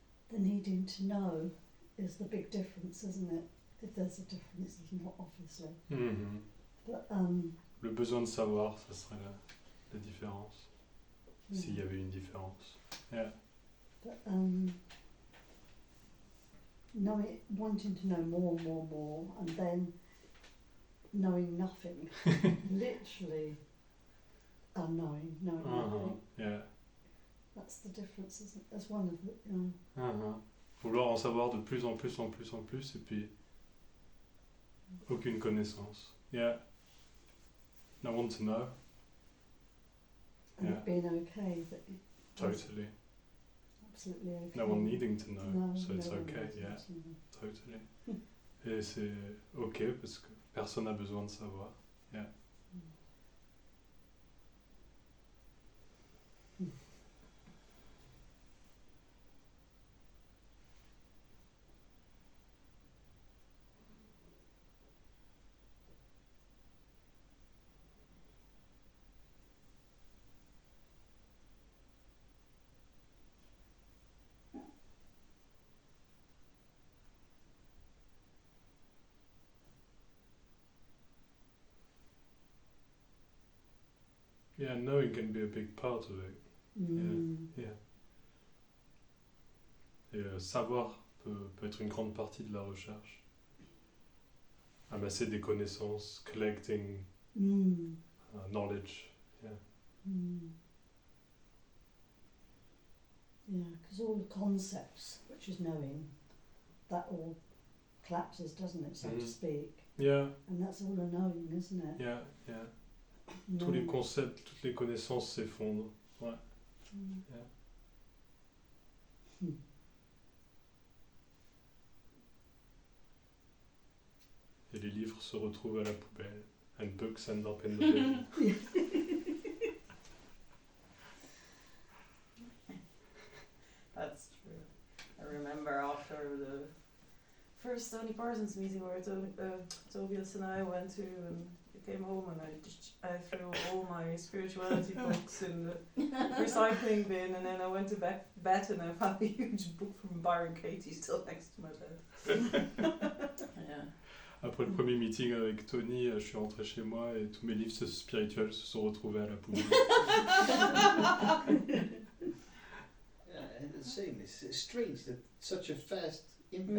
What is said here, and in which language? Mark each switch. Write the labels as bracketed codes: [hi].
[en] The needing to know is the big difference, isn't it? If there's a difference, there's not, obviously. Mhm. But [fr] Le besoin de savoir, ça serait la différence. [en] yeah. [fr] S'il y avait une différence. [en] Yeah. But knowing, wanting to know more, and then knowing nothing, literally unknowing, knowing nothing. Yeah. That's the difference, isn't it? That's one of the. [fr] Vouloir en savoir de plus en plus, et puis aucune connaissance. [en] Yeah. I want to know. And Yeah. it being okay that it Totally. absolutely okay. No one needing to know, No, so it's no one okay. knows, Yeah. absolutely. Totally. [fr] Et c'est ok parce que personne n'a besoin de savoir. [en] Yeah. Yeah, knowing can be a big part of it. Yeah. [fr] Et savoir peut être une grande partie de la recherche. Amasser des connaissances, [en] collecting knowledge. [fr] Yeah. [en] Yeah, because all the concepts, which is knowing, that all collapses, doesn't it, so to speak? Yeah. And that's all a knowing, isn't it? Yeah, yeah. [fr] Tous les concepts, toutes les connaissances s'effondrent. Ouais. Yeah. Et les livres se retrouvent à la poubelle. [en] And books end up in the bin. That's true. I remember after the first Stony Parsons meeting where Tobias and I went to, and we came home and I threw all my spirituality books in the recycling bin, and then I went to bed and I found a huge book from Byron Katie still next to my bed. Yeah. [fr] Après le premier meeting avec Tony, je suis rentré chez moi et tous mes livres spirituels se sont retrouvés à la poubelle. [en] Yeah, and the same. It's strange that such a fast impact.